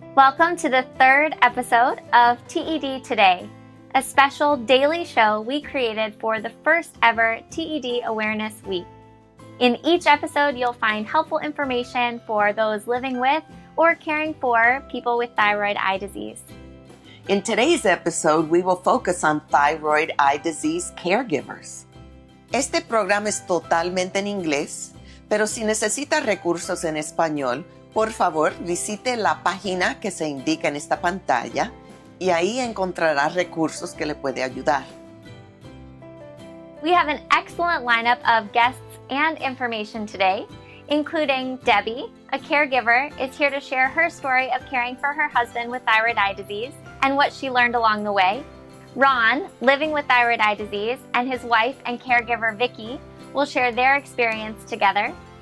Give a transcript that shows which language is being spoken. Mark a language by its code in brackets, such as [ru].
[en] Welcome to the third episode of TED Today, a special daily show we created for the first ever TED Awareness Week. In each episode, you'll find helpful information for those living with or caring for people with thyroid eye disease. In today's episode, we will focus on thyroid eye disease caregivers. [es] Este programa es totalmente en inglés, pero si necesita recursos en español, por favor visite la página que se indica en esta pantalla y ahí encontrará recursos que le puede ayudar. [en] We have an excellent lineup of guests and information today, including Debbie, a caregiver, is here to share her story of caring for her husband with thyroid eye disease and what she learned along the way. Ron, living with thyroid eye disease, and his wife and caregiver Vicky will share their experience together.